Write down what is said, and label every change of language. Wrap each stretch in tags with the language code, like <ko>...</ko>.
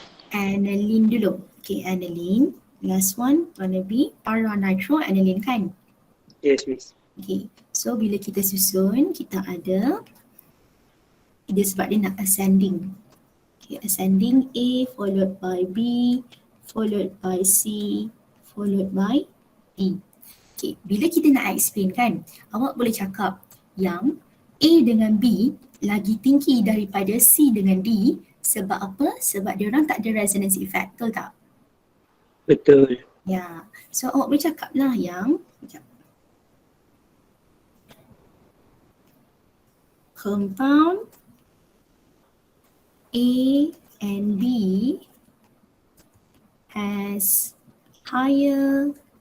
<en>aniline</en> <ms>dulu.</ms> <en>Okay, aniline. Last one gonna be para-nitroaniline kan? Yes, miss.</en> <ms>Okay, so bila kita susun, kita ada dia sebab dia nak ascending.</ms> <en>Okay, ascending A followed by B, followed by C, followed by D.</en> <ms>Okay, bila kita nak explain kan, awak boleh cakap yang A dengan B lagi tinggi daripada C dengan D sebab apa? Sebab dia orang tak ada resonance effect, betul tak? Betul. Ya, so awak boleh cakap lah yang</ms> <en>compound A and B has higher</en>